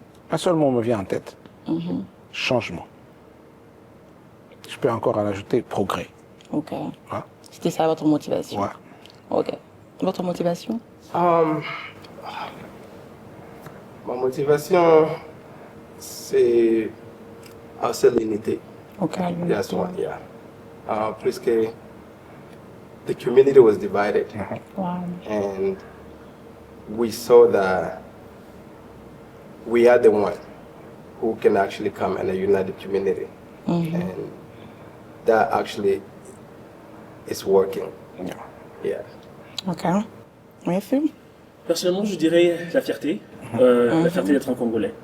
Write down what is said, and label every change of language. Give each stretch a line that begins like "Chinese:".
French: Un seul mot me vient en tête. Changement. Je peux encore en ajouter progrès. Ok. Ouais. C'était ça votre motivation? Ouais. Ok. Votre motivation? Ma motivation, c'est l'unité. Ok.
English: That's one, yeah.
French: Plus que
English: the community was divided, Wow. and we saw that we are the one who can actually come and unite the community, and that actually is working. Yeah.
French: Ok. Oui, Phil? Personnellement, je dirais la fierté d'être un Congolais.